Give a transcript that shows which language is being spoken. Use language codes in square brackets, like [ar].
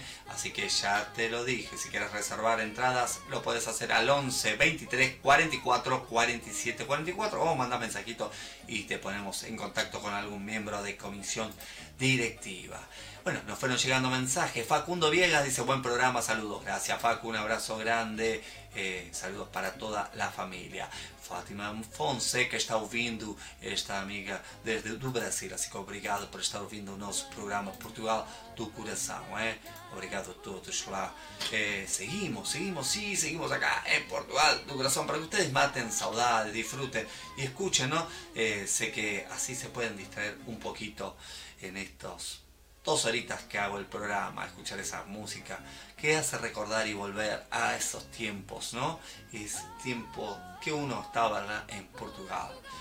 [es] Así que ya te lo dije, si quieres reservar entradas lo puedes hacer al 11 23 44 47 44 o manda mensajito y te ponemos en contacto con algún miembro de comisión directiva. Bueno, nos fueron llegando mensajes. Facundo Viegas dice, buen programa, saludos. Gracias, Facu, un abrazo grande. Saludos para toda la familia. [pt] Fátima Fonse, que está ouvindo, [es] esta amiga desde [pt] do Brasil. [es] Así que [pt] obrigado por estar ouvindo o nosso programa Portugal do Coração. Obrigado a todos lá. [es] Seguimos acá en [pt] Portugal do Coração. [es] Para que ustedes maten saudades, disfruten y escuchen, ¿no? Sé que así se pueden distraer un poquito en estos dos horitas que hago el programa, escuchar esa música, que hace recordar y volver a esos tiempos, ¿no? Ese tiempo que uno estaba, ¿verdad?, en Portugal.